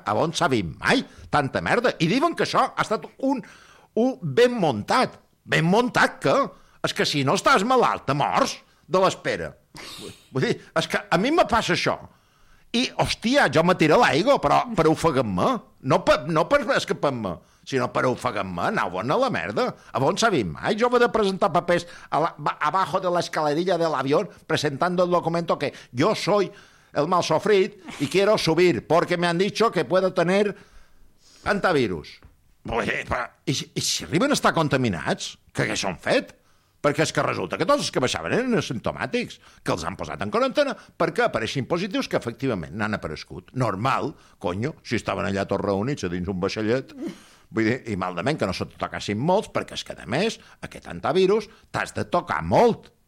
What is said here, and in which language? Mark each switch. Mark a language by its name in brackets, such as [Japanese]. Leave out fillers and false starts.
[Catalan] A on s'ha vist mai tanta merda? I diuen que això ha estat un ben muntat. Ben muntat, que? És que si no estàs malalt, te mors de l'espera. Vull dir, és que a mi me passa això. I, hòstia, jo me tiro l'aigua, però per ofegar-me. No per escapar-me, sinó per ofegar-me. Anau bona a la merda. A on s'ha vist mai? Jo he de presentar papers [Spanish] abajo de l'escaladilla de l'avión presentando el documento que yo soy el mal sofrit y quiero subir porque me han dicho que puedo tener antivirus. [Catalan] I si arriben a estar contaminats, què s'han fet? Perquè és que resulta que tots els que baixaven eren asimptomàtics, que els han posat en quarantena perquè apareixin positius que efectivament n'han aparegut. Normal, conyo, si estaven allà tots reunits a dins un vaixellet. Vull dir, i maldament que no se't tocassin molts, perquè és que, a més, aquest antivirus t'has de tocar molt.